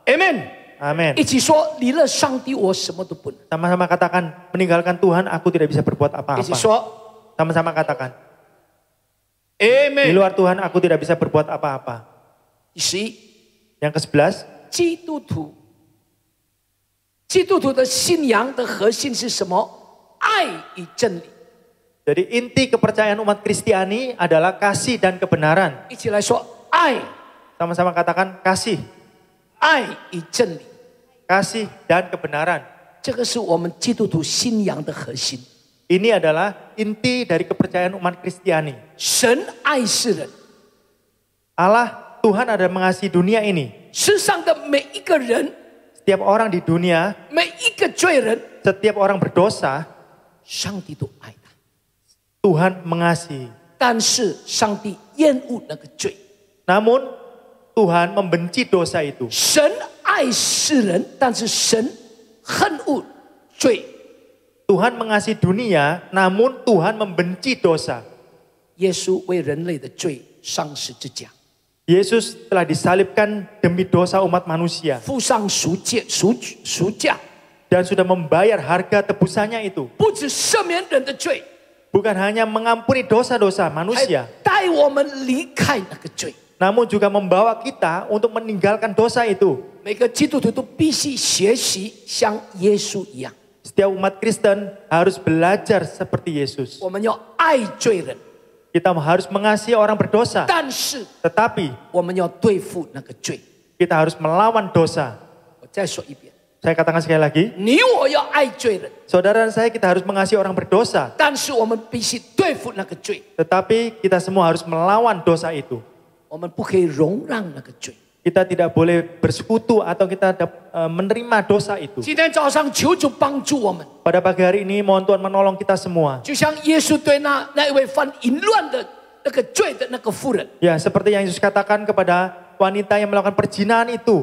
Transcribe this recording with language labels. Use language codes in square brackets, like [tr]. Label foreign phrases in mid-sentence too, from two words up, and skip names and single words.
[zh] 阿门。 [id] Amin. [zh] 一起说，离了上帝，我什么都不能。 [id] Sama-sama katakan, meninggalkan Tuhan aku tidak bisa berbuat [zh] 一起 [id] apa-apa. [zh] 说， [id] Sama-sama katakan, [zh] 阿 [id] di [zh] 门。 [id] luar Tuhan aku tidak bisa berbuat apa-apa. [zh] 第11， [id] Yang ke-11, [zh] 基督徒，基督徒的信仰的核心是什么？爱与真理。 [id] jadi inti kepercayaan umat Kristiani adalah kasih dan kebenaran. [zh] 一起来说，爱， [id] Sama-sama katakan kasih, [zh] 爱与真理， [id] kasih dan kebenaran. [zh] 这个是我们基督徒信仰的核心。 [id] Ini adalah inti dari kepercayaan umat Kristiani. [zh] 神爱世人， [id] Allah, Tuhan ada mengasihi dunia ini. [zh] 世上的每一个人， [id] Setiap orang di dunia, [zh] 每一个罪人， [id] setiap orang berdosa, [zh] 上帝都爱他。 [id] Tuhan mengasihi. [zh] 但是上帝厌恶那个罪。 [id] Namun Tuhan membenci dosa itu. [zh] 神爱世人，但是神恨恶罪。 [id] Tuhan mengasihi dunia, namun Tuhan membenci dosa. [zh] 耶稣为人类的罪上十字架， [id] Yesus telah disalibkan demi dosa umat manusia [zh] 付上赎价， [id] dan sudah membayar harga tebusannya itu. [zh] 不只赦免人的罪， [id] Bukan hanya mengampuni dosa-dosa [zh] 还 [id] manusia, [zh] 带我们离开那个罪。 [id] namun juga membawa kita untuk meninggalkan dosa itu. [zh] 每个基督徒都必须学习像耶稣一样， [id] Setiap umat Kristen harus belajar seperti Yesus. [zh] 我们要爱罪人， [id] Kita harus mengasihi orang berdosa, [zh] 但是 [id] tetapi [zh] 我们要对付那个罪。 [id] kita harus melawan dosa. [zh] 我再说一遍， [id] Saya katakan sekali lagi, [zh] 你我要爱罪人， [id] saudara dan saya kita harus mengasihi orang berdosa, [zh] 但是我们必须对付那个罪， [id] tetapi kita semua harus melawan dosa itu. [zh] 我们不可以容让那个罪。 [id] Kita tidak boleh bersekutu atau kita menerima dosa itu. [zh] 今天早上求主帮助我们， [id] Pada pagi hari ini mohon Tuhan menolong kita semua. [zh] 就像耶稣对那一位犯淫乱的那个罪的那个妇人， [id] Ya, seperti yang Yesus katakan kepada wanita yang melakukan perzinahan itu,